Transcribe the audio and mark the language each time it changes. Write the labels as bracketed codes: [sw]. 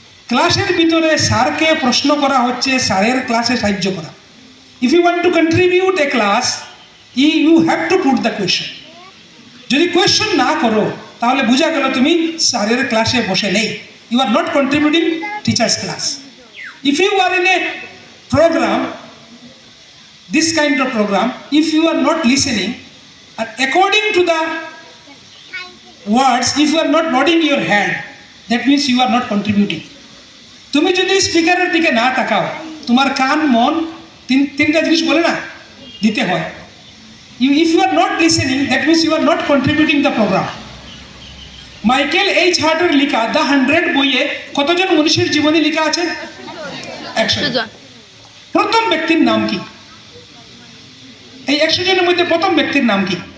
[bn] ক্লাসের ভিতরে স্যারকে প্রশ্ন করা হচ্ছে স্যারের ক্লাসে সাহায্য করা। [en] If you want to contribute a class, you have to put the question. [bn] যদি কোয়েশ্চন না করো তাহলে বোঝা গেল তুমি স্যারের ক্লাসে বসে নেই, [en] You are not contributing teachers class. If you are in a program, this kind of program, if you are not listening and according to the words, if you are not nodding your head, that means you are not contributing. [bn] তুমি যদি স্পিকারের দিকে না তাকাও, তোমার কান মন তিনটা জিনিস বলে না দিতে হয়। [en] If you are not listening, that means you are not contributing the program. [bn] Michael H হার্টের লেখা দ্য 100 বইয়ে কতজন মনীষীর জীবনী লেখা আছে? 100 জন। প্রথম ব্যক্তির নাম কি? এই 100 জনের মধ্যে প্রথম ব্যক্তির নাম কি?